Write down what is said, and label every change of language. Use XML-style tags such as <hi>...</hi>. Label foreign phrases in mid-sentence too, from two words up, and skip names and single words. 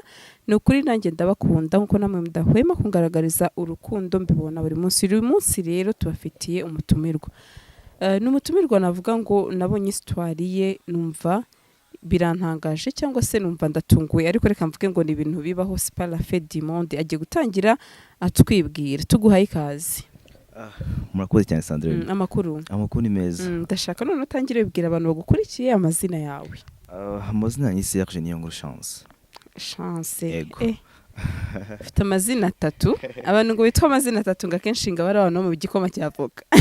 <rw>No kuri nanjye ndabakunda nkuko namwe mudahwema kungaragariza urukundo mbibona buri munsi. Uyu munsi rero tubafitiye umutumirwa. N'umutumirwa navuga ngo nabonye histoire ye numva birantangaje cyangwa se numva ndatunguye ariko reka mvuge ngo ni ibintu bibaho</rw> <fr>c'est pas la fête du monde.</fr> <rw>Agiye gutangira atwibwira tuguhaye ikaze. Murakoze cyane Sandrine. Amakuru ni meza. Ndashaka none utangire ubwira abantu bagukurikiye amazina yawe. Amazina ni Serge Niyonguru Chance. Ufite amazina atatu abantu ngo bitwa amazina atatu ngakenshi ngabara abantu mu gikoma cyavoka.</rw>